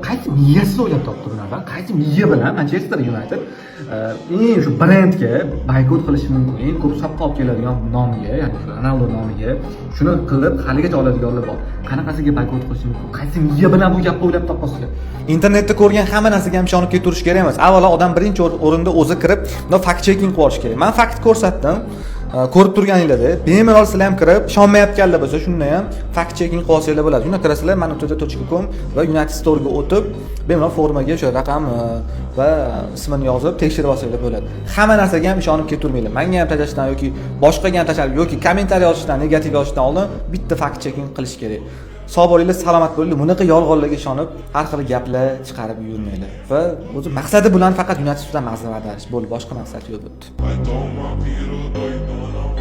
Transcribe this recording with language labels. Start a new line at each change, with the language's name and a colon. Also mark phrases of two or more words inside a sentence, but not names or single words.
Uzbek: Qaysi miyasiz o'ylab topdi bulardan? Qaysi miya bilan Manchester United eng shu brendga boykot qilishi mumkin? Eng ko'p soqqa olib keladigan nomiga, ya'ni Ronaldo nomiga shuni qilib haligacha oladiganlar bor. Qanaqasiga boykot qilishi mumkin? Qaysi miya bilan bu gapni o'ylab topasizlar? Internetda ko'rgan hamma narsaga ham ishonib ketirish kerak emas. Avvalo odam birinchi o'rinda o'zi kirib,
English: fact checking
Uzbek: qilib olish kerak. Men fakt ko'rsatdim. Ko'rib turganinglarda, bemalol sizlar ham kirib, ishonmayotganlar bo'lsa, shunda ham
English: fact checking
Uzbek: qilib olsanglar bo'ladi. Shunda kirasizlar, manutoda.com va United Store'ga o'tib, bemalol formaga o'sha raqam va ismini yozib tekshirib olsanglar bo'ladi. Hamma narsaga ham ishonib ketavermanglar. Menga ham tashlashdan yoki boshqaga ham tashlab yoki kommentariy yozishdan, negativ yozishdan oldin bitta
English: fact checking
Uzbek: qilish kerak. Sog' bo'linglar, salomat bo'linglar. Bunaqa yolg'onlarga ishonib, har xil gaplar chiqarib yurmanglar. Va o'zi maqsadi bilan faqat United ustidan mag'zini ag'darish bo'ldi, boshqa maqsadi yo'q bo'ldi.